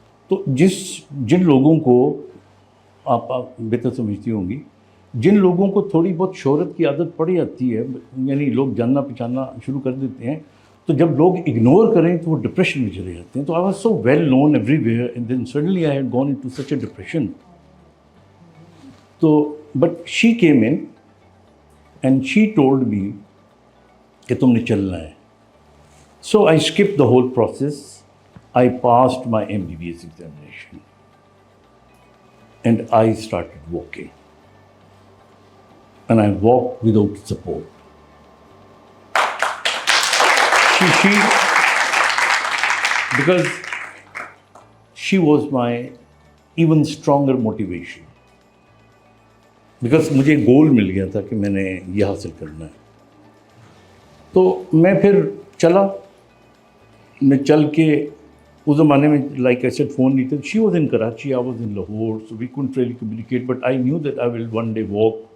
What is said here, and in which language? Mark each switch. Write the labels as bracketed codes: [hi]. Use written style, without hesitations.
[ur] تو جن لوگوں کو آپ بہتر سمجھتی ہوں گی, جن لوگوں کو تھوڑی بہت شہرت کی عادت پڑ جاتی ہے, یعنی لوگ جاننا پہچاننا شروع کر دیتے ہیں, تو جب لوگ اگنور کریں تو وہ ڈپریشن میں چلے جاتے ہیں. تو [en] I was so well known everywhere, and then suddenly I had gone into such a depression. تو but she came in and she told me [ur] کہ تم نے چلنا ہے. [en] So I skip the whole process. I passed my MBBS examination and I started walking. And I walked without support. Because she was my even stronger motivation. Because [ur] مجھے گول مل گیا تھا کہ میں نے یہ حاصل کرنا ہے. تو میں پھر چلا. میں چل کے, اس زمانے میں [en] like I said [ur] فون نہیں تھا. [en] She was in Karachi, I was in Lahore, so we can't really communicate, but I knew that I will one day walk.